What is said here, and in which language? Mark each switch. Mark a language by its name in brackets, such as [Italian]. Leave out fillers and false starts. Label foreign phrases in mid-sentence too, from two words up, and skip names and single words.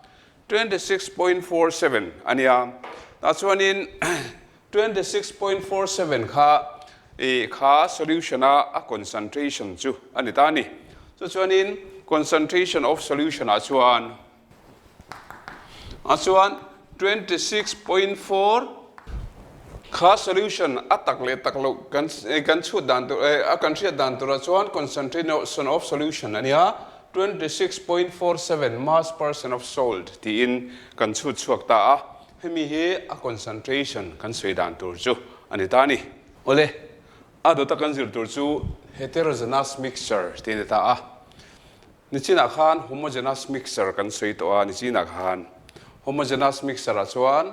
[Mizo] 26.47 ania ta chuanin 26.47 kha solution a concentration chu ani ta ni chuanin [English] concentration of solution [Mizo] a chuan 26.4 kha solution atak le taklo kan chu dan to a kan thria dan to chuan [English] concentration of solution [Mizo] ania 26.47 [English] mass percent of salt [Mizo] ti in kan chu chuak ta a hemi he a concentration kan soi dan tur chu ani ta ni ole ado ta kan zir tur chu [English] heterogeneous mixture [Mizo] ti ta a ni china khan [English] homogeneous mixture [Mizo] kan soi to a ni china khan [English] homogeneous mixture [Mizo] a chuan